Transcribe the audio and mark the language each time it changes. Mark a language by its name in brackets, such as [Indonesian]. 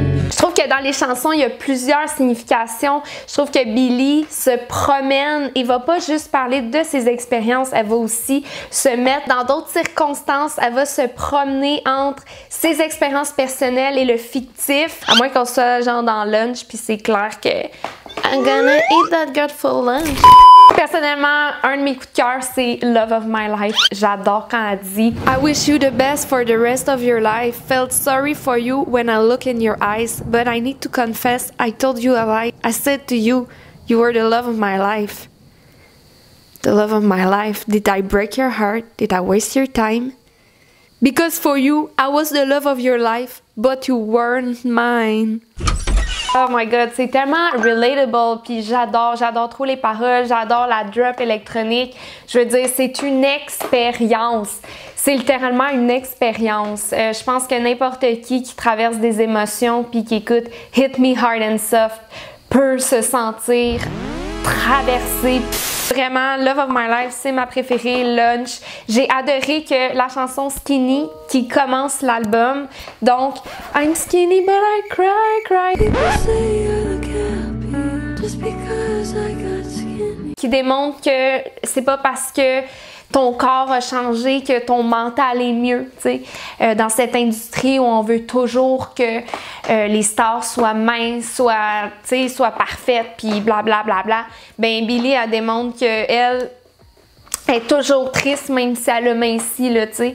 [French] Je trouve que dans les chansons, il y a plusieurs significations. Je trouve que Billie se promène et va pas juste parler de ses expériences, elle va aussi se mettre dans d'autres circonstances, elle va se promener entre ses expériences personnelles et le fictif, à moins qu'on soit genre dans lunch, puis c'est clair que [English] I'm gonna eat that girl for lunch. [French] Personnellement, un de mes coups de cœur, c'est Love of My Life. J'adore quand elle dit [English] I wish you the best for the rest of your life. Felt sorry for you when I look in your eyes, but I need to confess I told you a lie. I said to you, you were the love of my life. The love of my life. Did I break your heart? Did I waste your time? Because for you, I was the love of your life, but you weren't mine. Oh my god, [French] c'est tellement relatable, puis j'adore trop les paroles, j'adore la drop électronique. Je veux dire, c'est une expérience. C'est littéralement une expérience. Je pense que n'importe qui traverse des émotions puis qui écoute Hit Me Hard and Soft peut se sentir traversé. Vraiment, Love of My Life, c'est ma préférée, Lunch. J'ai adoré que la chanson Skinny qui commence l'album, donc [English] I'm skinny but I cry. People say you look happy just because I got skinny. [French] Qui démontre que c'est pas parce que ton corps a changé que ton mental est mieux, tu sais. Dans cette industrie où on veut toujours que les stars soient minces, soient parfaites, puis blablabla, ben Billie, elle démontre qu'elle est toujours triste, même si elle a minci, là, tu sais.